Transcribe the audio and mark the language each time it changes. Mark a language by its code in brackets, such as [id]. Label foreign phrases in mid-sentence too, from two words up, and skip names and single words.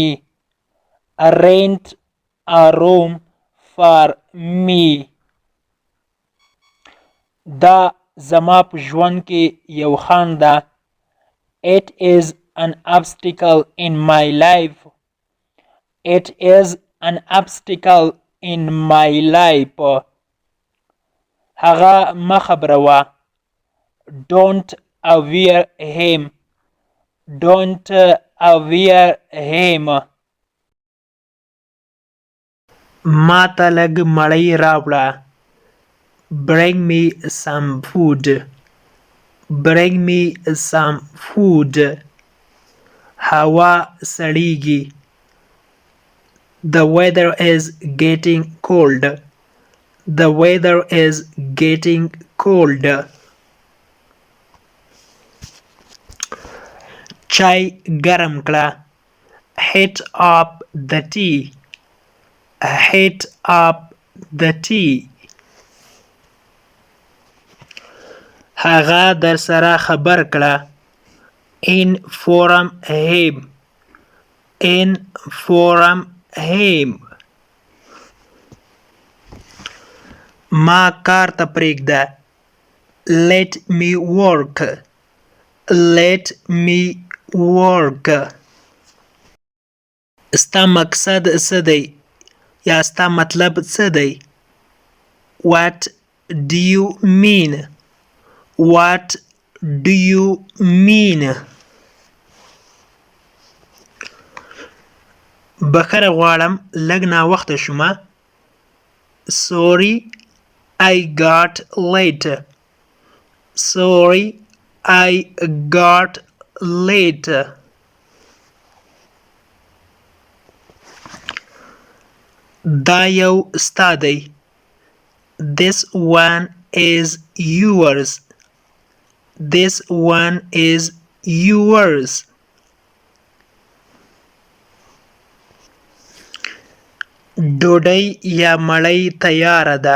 [en] Rent a room for me. [ps] دا زما په ژوند کې یو خنډ ده. [en] It is an obstacle in my life. It is an obstacle in my life. [ps] هغه مه خبروه. [en] Don't aware him. Don't aware him. [ps] ما ته لږ مړۍ راوړه. [en] Bring me some food. Bring me some food. [ps] هوا سړیږي. [en] The weather is getting cold. The weather is getting cold. [ps] چای ګرم کړه. [en] Heat up the tea. Heat up the tea. [ps] هغه در سره خبر کړه. [en] Inform him. Inform him. [ps] ما کار ته پرېږده. [en] Let me work. Let me work. [ps] ستا مقصد څه دی یا ستا مطلب څه دی. [en] What do you mean? What do you mean? [ps] بخښنه غواړم لږ ناوخته شومه. [en] Sorry I got late. Sorry I got late. [ps] دا یو ستا دی. [en] This one is yours. This one is yours. [ps] ډوډۍ یا مړۍ تیاره ده.